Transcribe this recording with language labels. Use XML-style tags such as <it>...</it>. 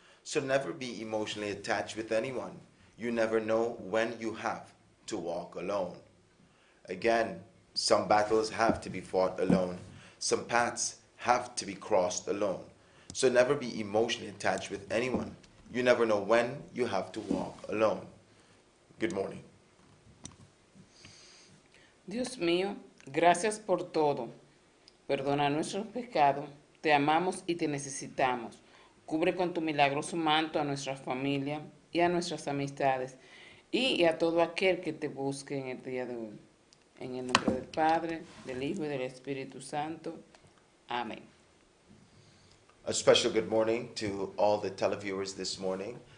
<en>So never be emotionally attached with anyone. You never know when you have to walk alone. Again, some battles have to be fought alone, some paths have to be crossed alone. So never be emotionally attached with anyone. You never know when you have to walk alone. Good morning.</en> <es>Dios mío, gracias por todo. Perdona nuestros pecados, te amamos y te necesitamos. Cubre con tu milagroso manto a nuestra familia y a nuestras amistades y a todo aquel que te busque en el día de hoy. En el nombre del Padre, del Hijo y del Espíritu Santo. Amén.</es> <en>A special good morning to all the televiewers this morning.</en>